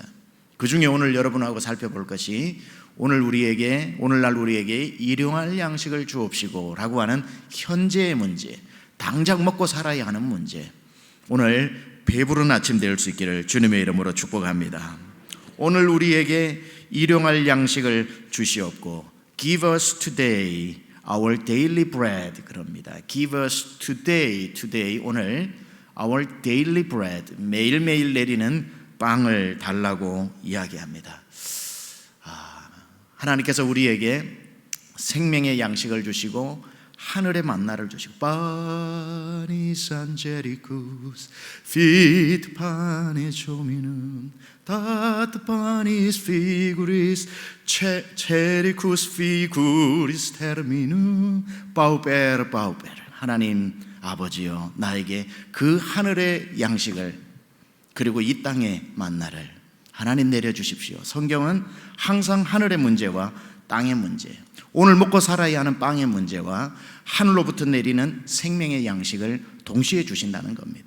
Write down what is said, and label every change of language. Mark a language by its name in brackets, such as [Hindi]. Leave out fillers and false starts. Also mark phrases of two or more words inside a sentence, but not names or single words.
[Korean] 그 중에 오늘 여러분하고 살펴볼 것이 오늘날 우리에게 일용할 양식을 주옵시고 라고 하는 현재의 문제, 당장 먹고 살아야 하는 문제. 오늘 배부른 아침 될 수 있기를 주님의 이름으로 축복합니다. 오늘 우리에게 일용할 양식을 주시옵고 [English] Give us today our daily bread, [Korean] 그럽니다. [English] Give us today 오늘 our daily bread, [Korean] 매일매일 내리는 빵을 달라고 이야기합니다. 하나님께서 우리에게 생명의 양식을 주시고 하늘의 만나를 주시고 [Latin] Panis angelicus fit panis hominum dat panis figuris chericus figuris terminum pauper. [Korean] 하나님 아버지여, 나에게 그 하늘의 양식을 그리고 이 땅의 만나를 하나님 내려주십시오. 성경은 항상 하늘의 문제와 땅의 문제, 오늘 먹고 살아야 하는 빵의 문제와 하늘로부터 내리는 생명의 양식을 동시에 주신다는 겁니다.